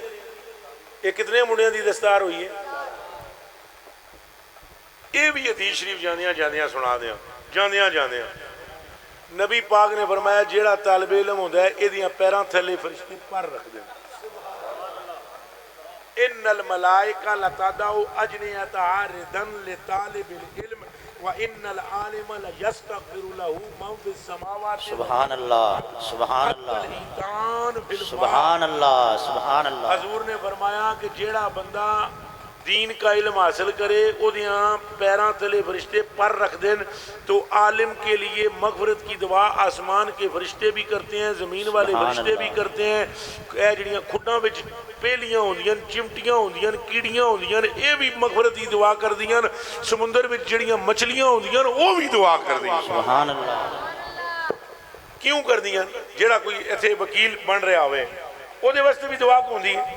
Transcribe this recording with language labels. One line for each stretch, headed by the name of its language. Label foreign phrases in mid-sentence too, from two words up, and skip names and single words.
Punjabi: یہ کتنے منڈیاں دی دستار ہوئی ہے۔ یہ بھی حدیث شریف جاندیاں جاندیاں سنا دیاں، جاندیاں جاندیاں نبی پاک نے فرمایا جیہڑا طالبِ علم ہوندا ہے ایہدیاں پیراں تھلے فرشتے پر رکھدے نے.
Arabic: إنّ الملائكة لتضع أجنحتها رضاً لطالب العلم وإنّ العالم ليستغفر له من في السماوات. سبحان الله، سبحان الله، سبحان الله، سبحان الله.
Punjabi: حضور نے فرمایا کہ جیہڑا بندہ دین کا علم حاصل کرے اوہدیاں پیراں تلے فرشتے پر رکھ دین
Urdu: تو عالم کے لیے مغفرت کی دعا آسمان کے فرشتے بھی کرتے ہیں، زمین والے فرشتے بھی کرتے ہیں.
Punjabi: اے جیہڑیاں کھڈاں وچ پیلیاں ہوندیاں، چمٹیاں ہوندیاں، کیڑیاں ہوندیاں، یہ بھی مغفرت دی دعا کردیاں. سمندر وچ جیہڑیاں مچھلیاں ہوندیاں اوہ بھی دعا کردیاں.
Arabic: سبحان الله.
Punjabi: کیوں کردیاں? جیہڑا کوئی ایتھے وکیل بن رہیا ہووے اوہدے واسطے بھی دعا ہوندی ہے.